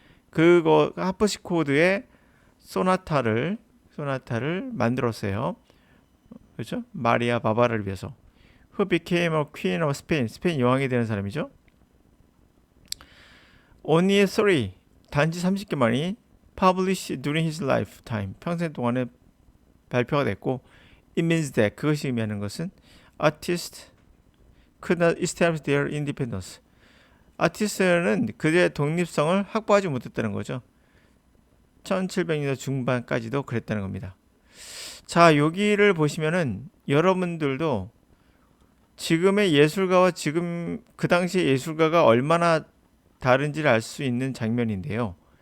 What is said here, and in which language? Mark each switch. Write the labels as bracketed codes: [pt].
[ko] 그거 하프시코드의 소나타를 만들었어요. 그렇죠? 마리아 바바라를 위해서. [en] Who became a queen of Spain, [ko] 스페인 여왕이 되는 사람이죠. [en] Only 3, [ko] 단지 30개만이 [en] published during his lifetime, [ko] 평생 동안에 발표가 됐고, [en] it means that, [ko] 그것이 의미하는 것은 [en] artists could not establish their independence. [ko] 아티스트는 그들의 독립성을 확보하지 못했다는 거죠. 1700년대 중반까지도 그랬다는 겁니다. 자, 여기를 보시면은 여러분들도 지금의 예술가와 지금 그 당시의 예술가가 얼마나 다른지를 알 수 있는 장면인데요.